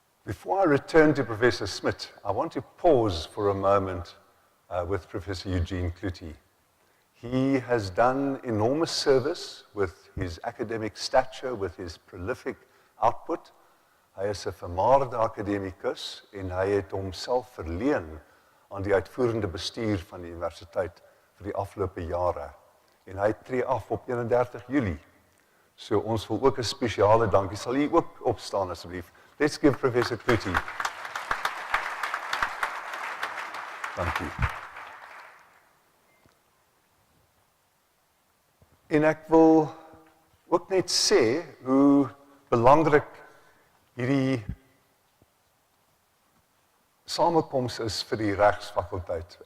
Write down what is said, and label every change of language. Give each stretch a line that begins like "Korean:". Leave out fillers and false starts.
English: Before I return to Professor Smit, I want to pause for a moment with Professor Eugene Cloete. He has done enormous service with his academic stature, with his prolific output.
Afrikaans: Hy is 'n vermaarde akademikus en hy het homself verleen aan die uitvoerende bestuur van die universiteit vir die afgelope jare. En hy tree af op 31 Julie. So ons wil ook 'n spesiale dankie. Sal u ook opstaan asseblief?
English: Let's give Professor Cloete.
Afrikaans: Dankie. En ek wil ook net sê hoe belangrik hierdie samekoms is vir die regsfakulteit.